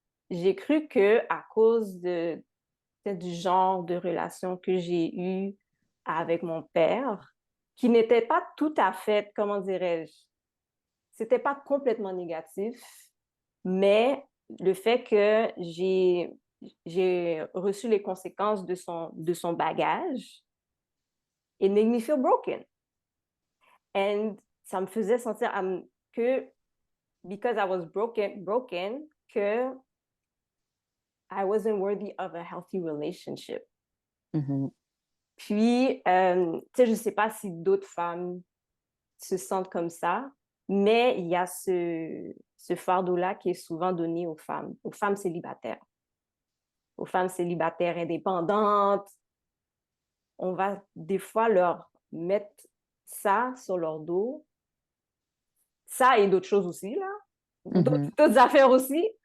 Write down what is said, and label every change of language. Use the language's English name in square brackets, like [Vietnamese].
[French] J'ai cru que à cause du genre de relation que j'ai eu avec mon père, qui n'était pas tout à fait, comment dirais-je, c'était pas complètement négatif, mais le fait que j'ai reçu les conséquences de son bagage, [English] it made me feel broken. And [French] ça me faisait sentir que, [English] because I was broken, [French] que [English] I wasn't worthy of a healthy relationship. [French] Puis, tu sais, je ne sais pas si d'autres femmes se sentent comme ça, mais il y a ce fardeau-là qui est souvent donné aux femmes célibataires. Aux femmes célibataires indépendantes, on va des fois leur mettre ça sur leur dos. Ça et d'autres choses aussi, là. D'autres affaires aussi.